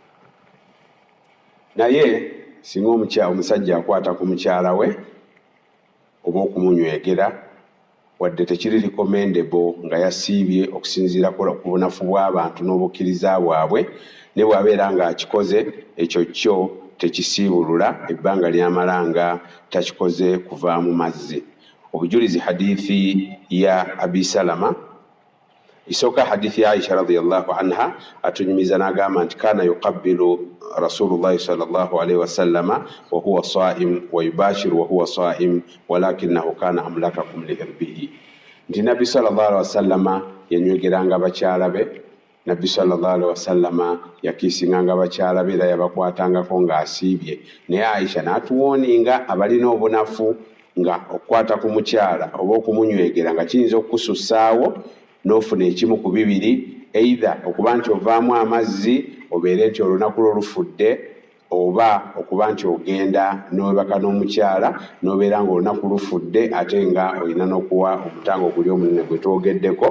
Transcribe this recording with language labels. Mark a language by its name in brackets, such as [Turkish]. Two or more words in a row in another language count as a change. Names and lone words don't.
[Ganda] Naye singa omusajja akwata ku mukyala we oba okumunywegera, wadde tekiri recommendable nga yasiibye okusinziira ku bunafu bw'abantu n'obukkiriza bwabwe, ne bw'abeera ng'akikoze ekyo kyo tekisiibulula ebbanga ly'amala nga takikoze kuva mu mazzi. Obujulizi hadithi ya Abi Salama, isooka hadithi ya Aisha [Arabic] رضي الله عنها, [Ganda] atunyumiza n'agamba nti [Arabic] كان يقبل رسول الله صلى الله عليه وسلم وهو صائم ويباشر وهو صائم ولكنه كان أملككم لإربه, [Ganda] nti nabbi [Arabic] صلى الله عليه وسلم [Ganda] yanywegeranga bakyala be, nabbi [Arabic] صلى الله عليه وسلم [Ganda] yakiisinganga bakyala be era yabakwatangako ng'asiibye. Naye Aisha n'atuwooninga abalina obunafu nga okukwata ku mukyala oba okumunywegera nga kiyinza okukusussaawo n'ofuna ekimu ku bibiri, either okuba nti ovaamu amazzi obeere nti olunaku lwo lufudde, oba okuba nti ogenda n'owebaka n'omukyala n'obeera ng'olunaku lufudde ate nga olina n'okuwa omutango guli omunene gwe twogeddeko.